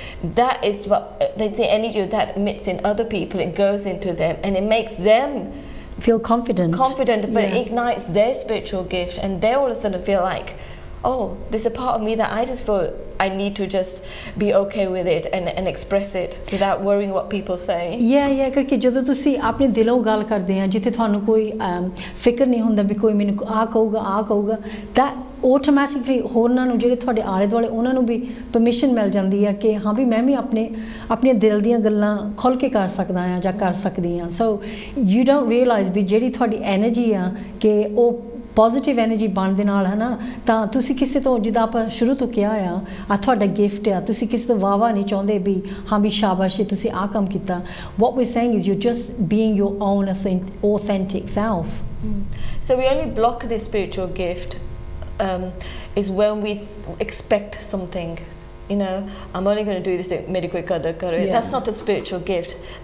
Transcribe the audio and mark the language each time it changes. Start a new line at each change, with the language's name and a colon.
English: That is what the energy that emits in other people, it goes into them and it makes them feel confident, but it ignites their spiritual gift, and they all of a sudden feel like, oh, there's a part of me that I just feel I need to just be okay with it and express it without worrying what people say.
Punjabi: Yeah ਕਰਕੇ ਜਦੋਂ ਤੁਸੀਂ ਆਪਣੇ ਦਿਲੋਂ ਗੱਲ ਕਰਦੇ ਆ ਜਿੱਥੇ ਤੁਹਾਨੂੰ ਕੋਈ ਫਿਕਰ ਨਹੀਂ ਹੁੰਦਾ ਵੀ ਕੋਈ ਮੈਨੂੰ ਆ ਕਹੂਗਾ
English: that automatically
Punjabi: ਹੋਰਨਾਂ ਨੂੰ ਜਿਹੜੇ ਤੁਹਾਡੇ ਆਲੇ ਦੁਆਲੇ ਉਹਨਾਂ ਨੂੰ ਵੀ ਪਰਮਿਸ਼ਨ ਮਿਲ ਜਾਂਦੀ ਆ ਕਿ ਹਾਂ ਵੀ ਮੈਂ ਵੀ ਆਪਣੇ ਦਿਲ ਦੀਆਂ ਗੱਲਾਂ ਖੁੱਲ੍ਹ ਕੇ ਕਰ ਸਕਦਾ ਆ ਜਾਂ ਕਰ ਸਕਦੀ ਆ.
English: So you don't realize
Punjabi: ਵੀ ਜਿਹੜੀ ਤੁਹਾਡੀ ਐਨਰਜੀ ਆ ਕਿ ਉਹ ਪੋਜ਼ੀਟਿਵ ਐਨਰਜੀ ਬਣਨ ਦੇ ਨਾਲ ਹੈ ਨਾ ਤਾਂ ਤੁਸੀਂ ਕਿਸੇ ਤੋਂ ਜਿੱਦਾਂ ਆਪਾਂ ਸ਼ੁਰੂ ਤੋਂ ਕਿਹਾ ਆ ਤੁਹਾਡਾ ਗਿਫਟ ਆ ਤੁਸੀਂ ਕਿਸੇ ਤੋਂ ਵਾਹ ਨਹੀਂ ਚਾਹੁੰਦੇ ਵੀ ਹਾਂ ਵੀ ਸ਼ਾਬਾਸ਼ ਤੁਸੀਂ ਆਹ ਕੰਮ ਕੀਤਾ.
English: What we're saying is you're just being your own authentic self. So we only block this spiritual gift is when we expect something. I'm only going to do this medical
Punjabi: qadar karo.
English: That's not a spiritual gift.